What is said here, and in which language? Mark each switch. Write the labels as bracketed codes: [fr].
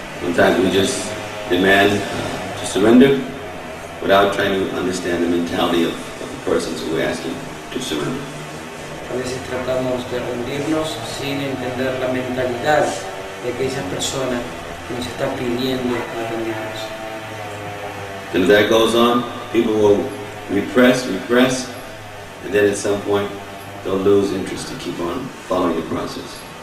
[en] Sometimes we just demand to surrender without trying to understand the mentality of the persons who we're asking to surrender. [es] A veces tratamos de rendirnos sin entender la mentalidad de aquella persona que nos está pidiendo rendirnos. [en] And if that goes on, people will repress, and then at some point they'll lose interest to keep on following the process.